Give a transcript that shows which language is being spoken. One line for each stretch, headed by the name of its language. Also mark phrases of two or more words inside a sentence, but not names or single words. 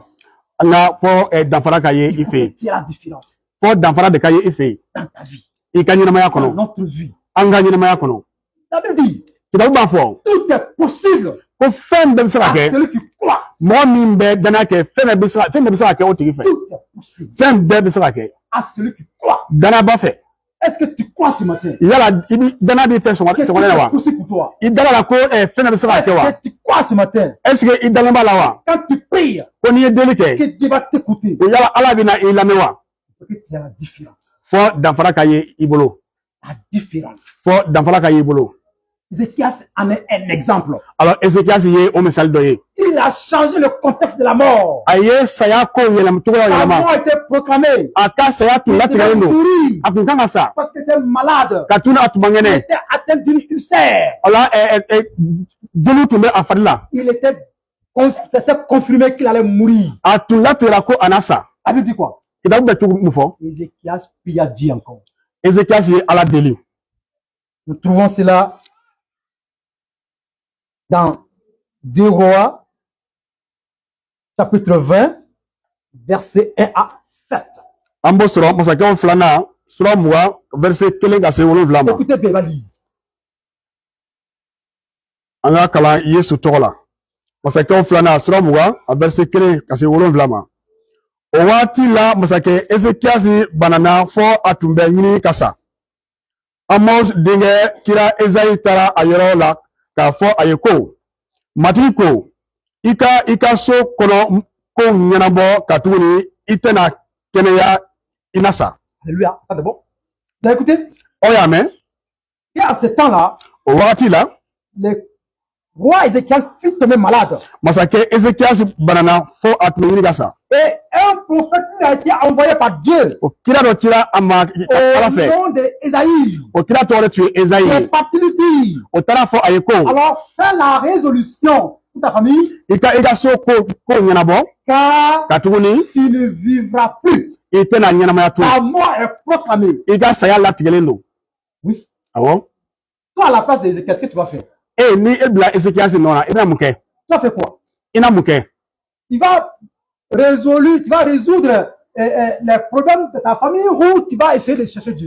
Bambara: nka fɔ danfara ka ye
French: Il
Bambara: i
French: faut
Bambara: fɛ yen
French: que tu aies la différence
Bambara: fɔ danfara de ka ye i fɛ yen
French: dans ta vie,
Bambara: i ka ɲɛnamaya
French: dans
Bambara: kɔnɔ
French: notre vie.
Bambara: an ka ɲɛnamaya kɔnɔ
French: La Bible dit,
Bambara: kitabu b'a fɔ
French: tout est possible
Bambara: ko fɛn bɛɛ bɛ se ka
French: à
Bambara: kɛ
French: celui qui croit.
Bambara: mɔgɔ min bɛ danaya kɛ fɛn bɛɛ bɛ se ka kɛ o tigi fɛ
French: Tout est possible
Bambara: fɛn bɛɛ bɛ se ka kɛ
French: à celui qui croit.
Bambara: danaba fɛ
French: Est-ce que tu crois ce matin?
Bambara: yala i bi danaya b'i fɛ
French: Que tout
Bambara: sɔgɔmada la
French: est
Bambara: wa
French: possible pour toi.
Bambara: i dala la ko fɛn bɛɛ bɛ se ka kɛ wa
French: Est-ce que tu crois ce matin? est ce que
Bambara: i dalen b'a la wa
French: Quand tu pries,
Bambara: ko n'i ye deli kɛ
French: que Dieu va t'écouter.
Bambara: ko yala ala bɛ na i lamɛn wa
French: Il faut que tu aies la différence.
Bambara: fɔ danfara ka ye i bolo
French: La différence.
Bambara: fɔ danfara ka ye i bolo
French: Ézéchias en est un exemple.
Bambara: alors ezekias ye o misali dɔ ye
French: Il a changé le contexte de la mort.
Bambara: a ye saya kow yɛlɛma cogoya
French: La
Bambara: yɛlɛma
French: mort a été proclamée.
Bambara: a ka saya tun
French: Il devait
Bambara: latigɛlen don
French: mourir
Bambara: a kun kan ka sa
French: parce qu'il était malade.
Bambara: ka tun a tun man
French: Il
Bambara: kɛnɛ
French: était atteint d'une ulcère.
Bambara: o la joliw tun bɛ a fari la
French: C'était confirmé qu'il allait mourir.
Bambara: a tun latigɛla ko a na sa
French: Ça veut dire quoi?
Bambara: kitabu bɛ cogo min fɔ
French: Ézéchias pria Dieu encore.
Bambara: ezekias ye ala deli
French: Nous trouvons cela dans 2 Rois, chapitre 20, versets 1 à 7.
Bambara: an b'o sɔrɔ masakɛw filanan sura 20 verset 1 ka se 7 ma
French: Écoutez bien, il va lire.
Bambara: an ka kalan yesu tɔgɔ la masakɛw filanan sura 20 a verset 1 ka se 7 ma o waati la masakɛ ezekias banana fɔ a tun bɛ ɲini ka sa amos denkɛ kira ezayi taara a yɔrɔ la k'a fɔ a ye ko matigi ko i ka so kɔnɔ kow ɲɛnabɔ ka tuguni i tɛna kɛnɛya i na sa
French: Alléluia. Ça, c'est bon. Vous avez écouté?
Bambara: aw y'a mɛn
French: Et à ce temps-là,
Bambara: o wagati la
French: le roi Ézéchias fut tombé malade.
Bambara: masakɛ ezekias banana fɔ a tun bɛ ɲini ka sa
French: Et un prophète lui a été envoyé par Dieu
Bambara: o kira dɔ cira a ma ala
French: au
Bambara: fɛ
French: nom d'Ésaïe.
Bambara: o kira tɔgɔ de tun ye ezayi
French: Il
Bambara: ye
French: est parti lui dire,
Bambara: o taara fɔ a ye ko
French: alors fais la résolution pour ta famille,
Bambara: i ka so kow ɲɛnabɔ
French: car
Bambara: ka tuguni
French: tu ne vivras plus.
Bambara: i tɛna ɲɛnamaya to
French: Ta mort est proclamée.
Bambara: i ka saya latigɛlen don
French: Oui.
Bambara: awɔ
French: Toi, à la place d'Ézéchias, qu'est-ce que tu vas faire?
Bambara: ni e bila ezekias nɔ na i bɛna mun kɛ
French: Tu vas faire quoi?
Bambara: i na mun kɛ
French: Tu vas résoudre les problèmes de ta famille ou tu vas essayer de chercher Dieu?